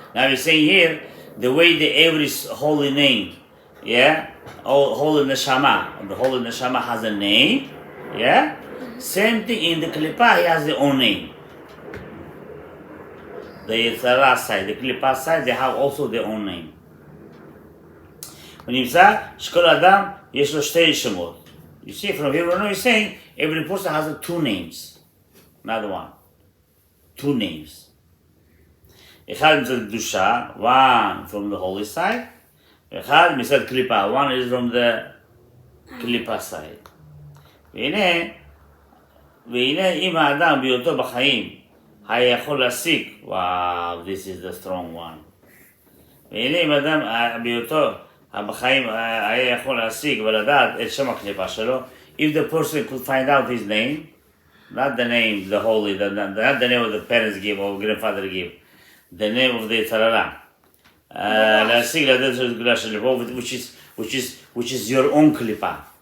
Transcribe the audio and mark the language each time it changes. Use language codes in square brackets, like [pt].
[en] Now he's saying here, the way the every holy name, yeah, holy neshama, the holy neshama has a name, yeah. Same thing in the klipa, he has their own name. The Yitzhara side, the klipa side, they have also their own name. [he] ונמצא שכל אדם יש לו שתי שמות. [en] You see, from here on he's saying every person has two names, not one. Two names. [he] אחד מצד קדושה, [en] one from the holy side, [he] ואחד מצד קליפה, [en] one is from the קליפה side. [he] והנה אם האדם בהיותו בחיים היה יכול להשיג, וואו, [en] this is the strong one. [he] והנה אם האדם בהיותו בחיים היה יכול להשיג ולדעת את שם הקליפה שלו, [en] if the person could find out his name, not the name, the holy, not the name of the parents give or grandfather give, the name of the Tzarara, [he] להשיג לדעת של גדולה של לבוא, [en] which is your own קליפה.